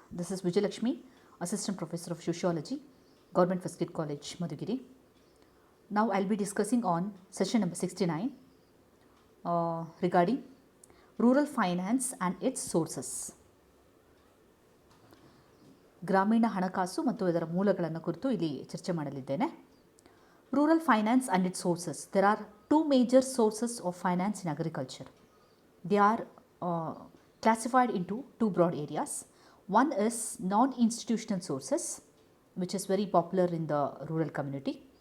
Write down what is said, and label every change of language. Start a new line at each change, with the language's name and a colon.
English: This is Vijayalakshmi, Assistant Professor of Sociology, Government First Grade College, Madhugiri. Now I'll be discussing on session number 69 regarding rural finance and its sources.
Kannada: ಗ್ರಾಮೀಣ ಹಣಕಾಸು ಮತ್ತು ಇದರ ಮೂಲಗಳನ್ನು ಕುರಿತು ಇಲ್ಲಿ ಚರ್ಚೆ ಮಾಡಲಿದ್ದೇನೆ.
English: Rural finance and its sources. There are two major sources of finance in agriculture. They are classified into two broad areas. One is non-institutional sources, which is very popular in the rural community.